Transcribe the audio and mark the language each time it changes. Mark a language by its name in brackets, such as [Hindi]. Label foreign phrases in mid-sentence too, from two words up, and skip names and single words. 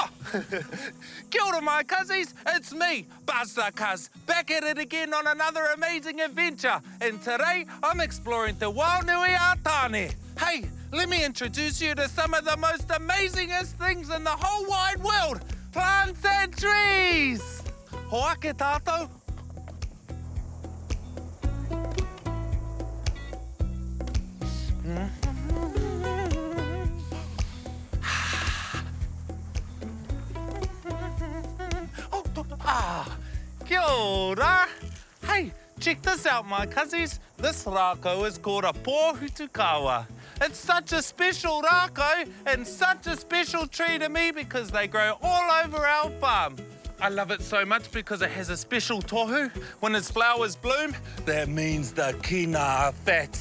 [Māori] Kia ora, [English] my cuzzies. It's me, Buster Cuz, back at it again on another amazing adventure. And today, I'm exploring Te Wānui-a-Tāne. Hey, let me introduce you to some of the most amazingest things in the whole wide world. Plants and trees. [Māori] Hoake tātou. Kia ora. [English] Hey, check this out, my cuzzies. This rākau is called a pōhutukawa. It's such a special rākau and such a special tree to me because they grow all over our farm. I love it so much because it has a special tohu. When its flowers bloom, that means the kina are fat.